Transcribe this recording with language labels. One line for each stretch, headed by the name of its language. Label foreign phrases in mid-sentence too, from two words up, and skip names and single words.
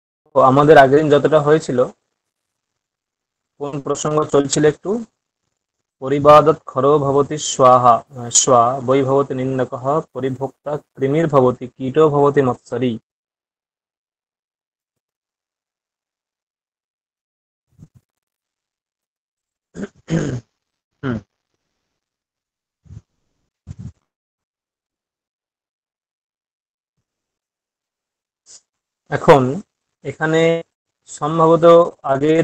Bangla: তো আমাদের আগের দিন যতটা হয়েছিল, কোন প্রসঙ্গ চলছিল একটু?
Sanskrit: পরিবাদত খরো ভবতি স্বাহা, স্বা বৈ ভবতি নিন্দকঃ, পরিভোক্তা কৃমির্ভবতি কীটো ভবতি মৎসরি।
Bangla: হুম, এখন এখানে সম্ভবত আগের